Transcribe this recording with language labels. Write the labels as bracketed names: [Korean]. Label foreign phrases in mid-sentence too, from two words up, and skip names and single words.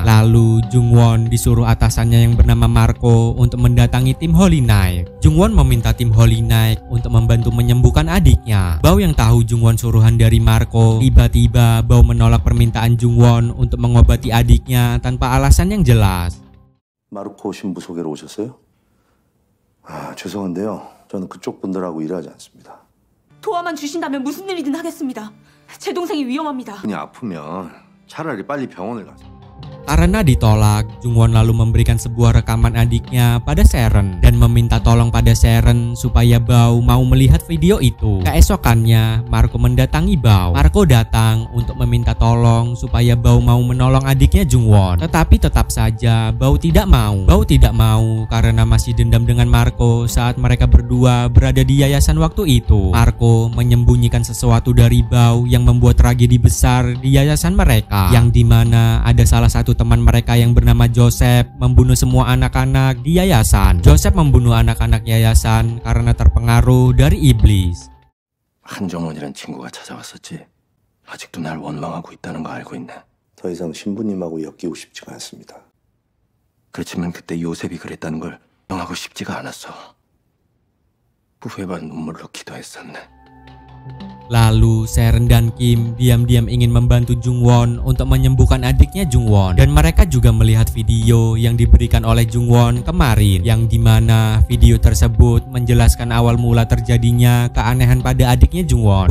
[Indonesian] Lalu Jungwon disuruh atasannya yang bernama Marco untuk mendatangi tim Holy Knight. Jungwon meminta tim Holy Knight untuk membantu menyembuhkan adiknya. Bao yang tahu Jungwon suruhan dari Marco, tiba-tiba Bao menolak permintaan Jungwon untuk mengobati adiknya tanpa alasan yang jelas. [Korean] 마르코 신부 소개로 오셨어요? 아, 죄송한데요. 저는 그쪽 분들하고 일하지 않습니다. 도와만 주신다면 무슨 일이든 하겠습니다. 제 동생이 위험합니다. 그냥 아프면 차라리 빨리 병원을 가세요. [Indonesian] Karena ditolak, Jungwon lalu memberikan sebuah rekaman adiknya pada Sharon dan meminta tolong pada Sharon supaya Bao mau melihat video itu. Keesokannya, Marco mendatangi Bao. Marco datang untuk meminta tolong supaya Bao mau menolong adiknya Jungwon. Tetapi tetap saja Bao tidak mau. Bao tidak mau karena masih dendam dengan Marco saat mereka berdua berada di yayasan waktu itu. Marco menyembunyikan sesuatu dari Bao yang membuat tragedi besar di yayasan mereka, yang dimana ada salah satu teman mereka yang bernama Joseph membunuh semua anak-anak di yayasan. Joseph membunuh anak-anak yayasan karena terpengaruh dari iblis. [Korean] 한정원이란 친구가 찾아왔었지. 아직도 날 원망하고 있다는 거 알고 있네. 더 이상 신부님하고 엮이고 싶지가 않습니다. 그렇지만 그때 요셉이 그랬다는 걸 명하고 싶지가 않았어. 후회반 눈물로 기도했었네. [Indonesian] Lalu Sharon dan Kim diam-diam ingin membantu Jungwon untuk menyembuhkan adiknya Jungwon. Dan mereka juga melihat video yang diberikan oleh Jungwon kemarin, yang dimana video tersebut menjelaskan awal mula terjadinya keanehan pada adiknya Jungwon.